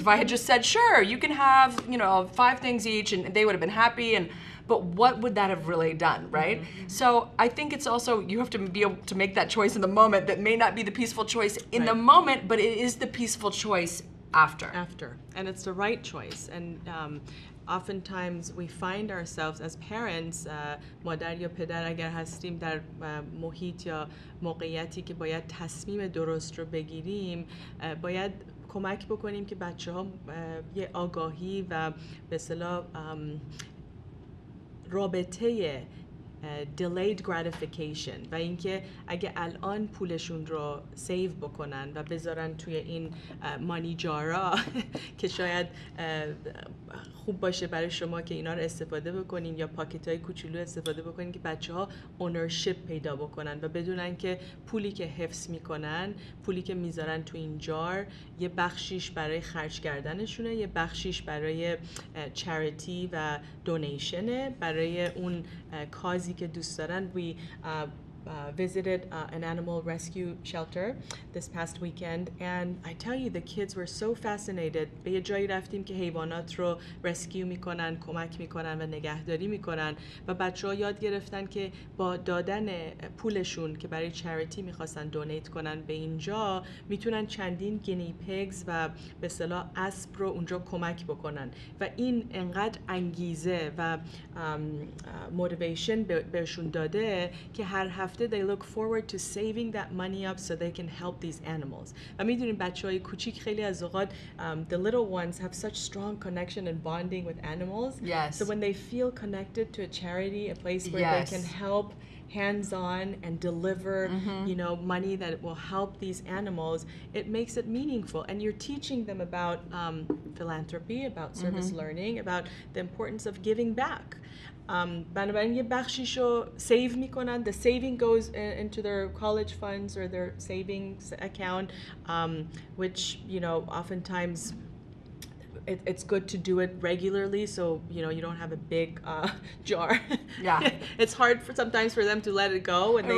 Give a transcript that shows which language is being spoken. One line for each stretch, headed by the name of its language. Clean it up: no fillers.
English: If I had just said, sure, you can have, you know, 5 things each, and they would have been happy. But what would that have really done, right? So I think it's also, you have to be able to make that choice in the moment that may not be the peaceful choice in the moment, but it is the peaceful choice after. And it's the right choice. And oftentimes we find ourselves as parents,
Persian: مادر یا پدر اگر هستیم در محیط یا موقعیتی که باید تصمیم درست رو بگیریم، باید کمک بکنیم که بچه ها یه آگاهی و به اصطلاح رابطه delayed gratification و اینکه اگه الان پولشون رو سیو بکنن و بذارن توی این مانی جارا که شاید خوب باشه برای شما که اینا رو استفاده بکنین یا پاکت‌های کوچولو استفاده بکنین که بچه‌ها اونرشیپ پیدا بکنن و بدونن که پولی که حفظ میکنن، پولی که میذارن تو این جار، یه بخشیش برای خرج کردنشونه، یه بخشیش برای چریتی و دونیشنه، برای اون کازی که دوست دارن.
English: visited an animal rescue shelter this past weekend, and I tell you, the kids were so fascinated.
Persian: به یه جایی رفتیم که حیوانات رو rescue میکنن، کمک میکنن و نگهداری میکنن و بچه‌ها یاد گرفتن که با دادن پولشون که برای چریتی میخواستن دونیت کنن به اینجا، میتونن چندین گینی پیگز و به اصطلاح اسب رو اونجا کمک بکنن و این انقدر انگیزه و موتیویشن بهشون داده که هر هفته
English: they look forward to saving that money up so they can help these animals.
Persian: و میدونین بچه‌های کوچیک خیلی از اوقات
English: the little ones have such strong connection and bonding with animals. Yes. So when they feel connected to a charity, a place where Yes. they can help hands-on and deliver, you know, money that will help these animals, it makes it meaningful. And you're teaching them about philanthropy, about service learning, about the importance of giving back.
Persian: بنابراین یه بخشیشو save میکنن.
English: The saving goes into their college funds or their savings account, which, you know, oftentimes it's good to do it regularly, so you know you don't have a big jar. Yeah. It's hard sometimes for them to let it go when they